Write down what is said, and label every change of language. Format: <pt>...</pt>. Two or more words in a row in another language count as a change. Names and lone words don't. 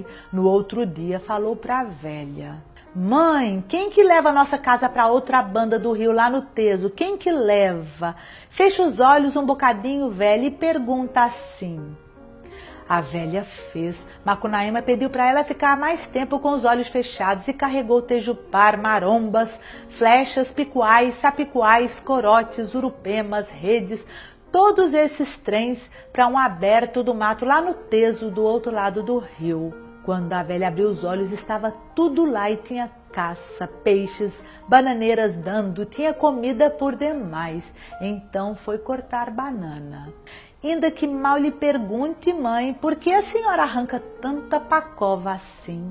<pt>No outro dia falou para a velha: mãe, quem que leva a nossa casa para outra banda do rio lá no Teso? Quem que leva? Fecha os olhos um bocadinho, velha, e pergunta assim. A velha fez. Macunaíma pediu para ela ficar mais tempo com os olhos fechados e carregou tejupar, marombas, flechas, picuais, sapicuais, corotes, urupemas, redes, todos esses trens para um aberto do mato lá no Teso, do outro lado do rio. Quando a velha abriu os olhos, estava tudo lá e tinha caça, peixes, bananeiras dando, tinha comida por demais. Então foi cortar banana. Ainda que mal lhe pergunte, mãe, por que a senhora arranca tanta pacova assim?</pt>